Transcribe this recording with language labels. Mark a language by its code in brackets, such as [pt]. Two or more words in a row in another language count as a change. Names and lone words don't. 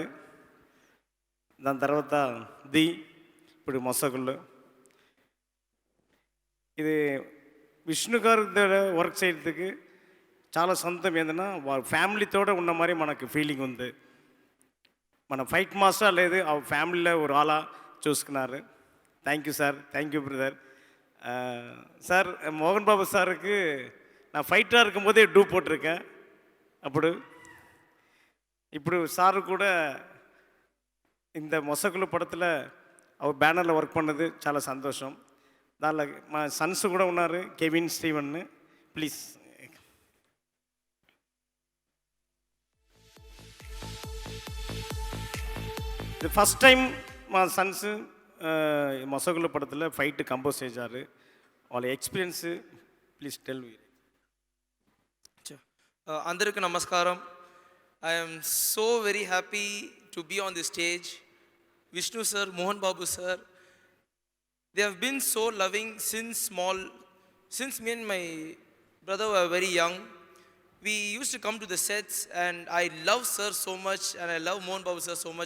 [te] దాని తర్వాత ఇప్పుడు మొసగుళ్ళు. ఇది విష్ణు గారి వర్క్ చేయడానికి చాలా సొంతం. ఏదైనా వాళ్ళ ఫ్యామిలీతో ఉన్న మరి మనకు ఫీలింగ్ ఉంది. మన [en] fight master [te] లేదు, ఆ ఫ్యామిలీలో [ta] ஒரு ஆளா [te] చూసుకున్నారు. [en] thank you sir, thank you brother. [ta] சார் மோகன் பாபு சாருக்கு நான் ஃபைட்டாக இருக்கும்போதே டூ போட்டிருக்கேன். அப்படி ఇప్పుడు சார் கூட இந்த மொசக்குழு படத்தில் அவர் பேனரில் ஒர்க் பண்ணது [te] చాలా సంతోషం. దానిలో మా సన్స్ కూడా ఉన్నారు, కెవిన్, స్టీవన్. ప్లీజ్. ఇది [en] first time [te] మా సన్స్ మొసగుల పడతలో [en] fight compose [te] చేశారు. వాళ్ళ ఎక్స్పీరియన్స్ [en] please tell me. [te] అందరికీ నమస్కారం. [en] I'm so very happy to be on the stage. Vishnu sir, Mohan Babu sir, they have been so loving since me and my brother were very young. We used to come to the sets and I love sir so much and I love Mohan Babu sir so much.